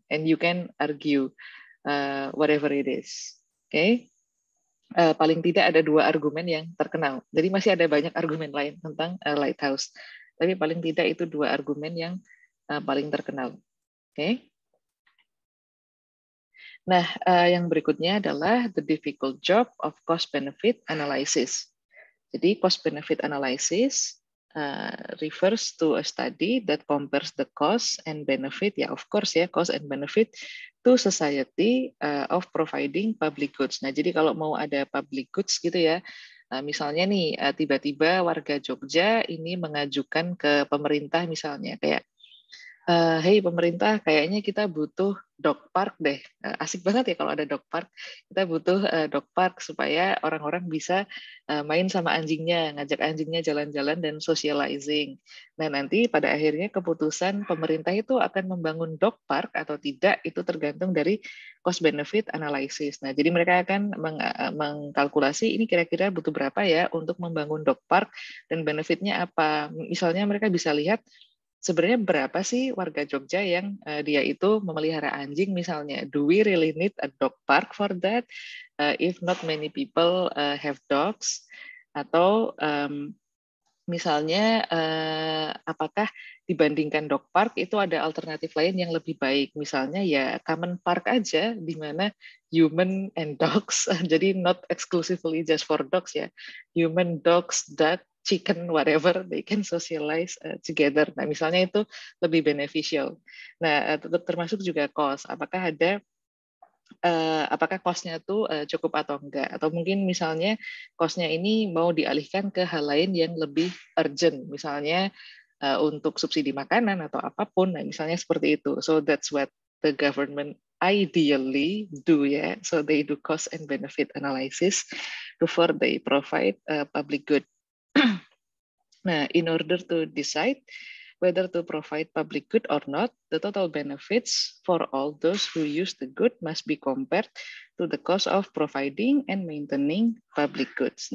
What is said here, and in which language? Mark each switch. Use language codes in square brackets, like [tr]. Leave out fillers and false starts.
[en] And you can argue whatever it is. [id] Oke? Paling tidak ada 2 argumen yang terkenal. Jadi masih ada banyak argumen lain tentang lighthouse. Tapi paling tidak itu 2 argumen yang paling terkenal. Oke. Nah, yang berikutnya adalah [en] the difficult job of cost-benefit analysis. Jadi, cost-benefit analysis refers to a study that compares the cost and benefit, ya of course ya, cost and benefit to society of providing public goods. [id] Nah, jadi kalau mau ada public goods gitu ya, misalnya nih, tiba-tiba warga Jogja ini mengajukan ke pemerintah misalnya, kayak, hey pemerintah, kayaknya kita butuh dog park deh. Asik banget ya kalau ada dog park. Kita butuh dog park supaya orang-orang bisa main sama anjingnya, ngajak anjingnya jalan-jalan dan socializing. Nah, nanti pada akhirnya keputusan pemerintah itu akan membangun dog park atau tidak, itu tergantung dari cost benefit analysis. Nah, jadi mereka akan mengkalkulasi ini kira-kira butuh berapa ya untuk membangun dog park dan benefitnya apa. Misalnya mereka bisa lihat sebenarnya berapa sih warga Jogja yang dia itu memelihara anjing misalnya. [en] Do we really need a dog park for that? If not many people have dogs. Atau [id] Misalnya, apakah dibandingkan dog park itu ada alternatif lain yang lebih baik? Misalnya ya common park aja, di mana [en] human and dogs, jadi not exclusively just for dogs ya, human, dogs, duck, chicken, whatever, they can socialize together. [id] Nah, misalnya itu lebih beneficial. Nah, termasuk juga cost. Apakah ada apakah cost-nya tuh cukup atau enggak, atau mungkin misalnya cost-nya ini mau dialihkan ke hal lain yang lebih urgent, misalnya untuk subsidi makanan atau apapun, nah, misalnya seperti itu. [en] So that's what the government ideally do, ya. So they do cost and benefit analysis before they provide public good. Nah, in order to decide whether to provide public good or not, the total benefits for all those who use the good must be compared to the cost of providing and maintaining public goods.